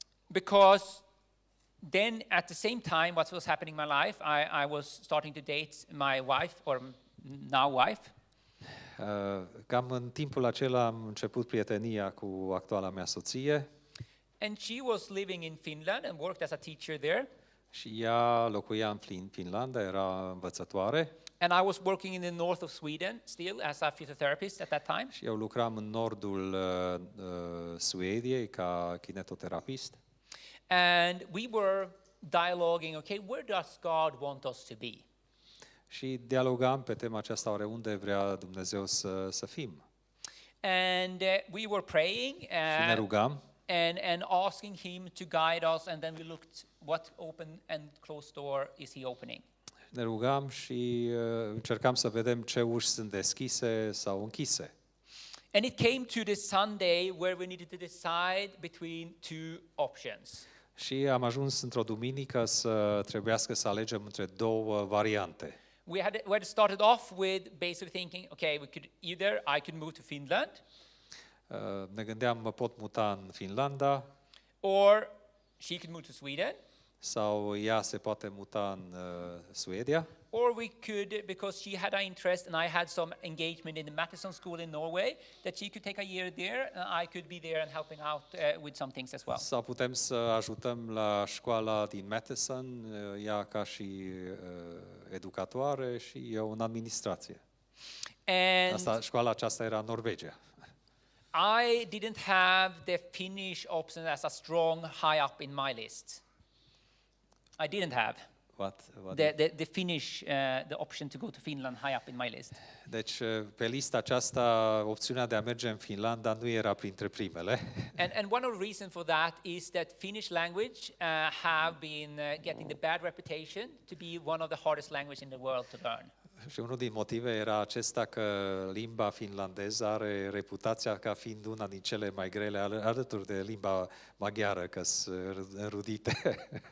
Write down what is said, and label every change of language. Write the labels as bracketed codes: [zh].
[en] Because then at the same time what was happening in my life, I was starting to date my wife, or now wife. [ro] Cam în timpul acela am început prietenia cu actuala mea soție. [en] And she was living in Finland and worked as a teacher there. [ro] Și ea locuia în Finlanda, era învățătoare. [en] And I was working in the north of Sweden still as a physiotherapist at that time. [ro] Și eu lucram în nordul Suediei ca kinetoterapist. [en] And we were dialoguing, okay, where does God want us to be? [ro] Și dialogam pe tema aceasta, oare unde vrea Dumnezeu să fim. [en] And we were praying [ro] Și ne rugam. [en] and asking him to guide us, and then we looked what open and closed door is he opening. [ro] Ne rugam și încercam să vedem ce uși sunt deschise sau închise. [en] And it came to this Sunday where we needed to decide between 2 options. [ro] Și am ajuns într-o duminică să trebuiască să alegem între două variante. [en] We had started off with basically thinking, okay, I could move to Finland, [ro] Ne gândeam, mă pot muta în Finlanda [en] or she could move to Sweden, [ro] sau ea se poate muta în Suedia. [en] or we could, because she had an interest and I had some engagement in the Matteson School in Norway, that she could take a year there and I could be there and helping out with some things as well. [ro] Sau putem să ajutăm la școala din Matteson, ea ca și educatoare și eu în administrație. [en] And [ro] Școala aceasta era în Norvegia. [en] I didn't have the Finnish option as a strong high up in my list. I didn't have What the Finnish, the option to go to Finland high up in my list. [ro] Deci, pe lista aceasta, opțiunea de a merge în Finlanda nu era printre primele. [en] And one of the reasons for that is that Finnish language have been getting the bad reputation to be one of the hardest languages in the world to learn. [ro] Și unul din motive era acesta că limba finlandeză are reputația ca fiind una din cele mai grele alături de limba maghiară, că sunt înrudite.